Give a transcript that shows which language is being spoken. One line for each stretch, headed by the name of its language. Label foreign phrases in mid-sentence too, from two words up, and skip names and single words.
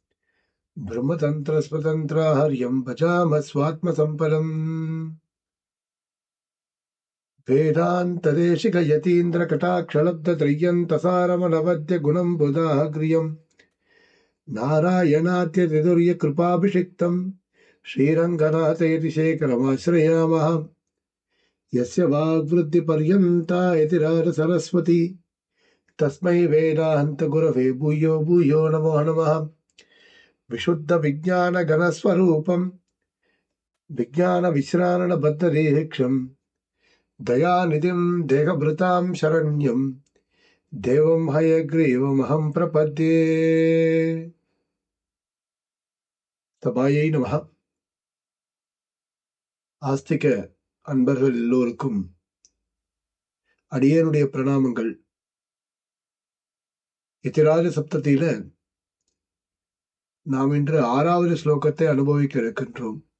Sanskrit: ब्रह्मतन्त्रस्वतन्त्राहर्यम् भजामः स्वात्मसम्पदम् वेदान्तदेशिकयतीन्द्रकटाक्षलब्धत्रय्यन्तसारमनवद्य गुणम्बुधाग्र्यम् नारायणात्यतिदुर्यकृपाभिषिक्तम् श्रीरङ्गनाथयति शेखरमाश्रयामः यस्य वाग्वृद्धिपर्यन्ता यतिराजसरस्वती तस्मै वेदान्तगुरवे भूयो भूयो नमो नमः। विशुद्धविज्ञानगणस्वरूपम् विज्ञानविश्राणबद्धदेहिक्षम् दयानिधिम् देहभृताम् शरण्यम् देवम् हयग्रीवमहम् प्रपद्ये। तपायै नमः.
Tamil: ஆஸ்திக அன்பர்கள் எல்லோருக்கும் அடியேனுடைய பிரணாமங்கள். யதிராஜ சப்தத்தில நாம் இன்று 6வது ஸ்லோகத்தை அனுபவிக்க இருக்கின்றோம்.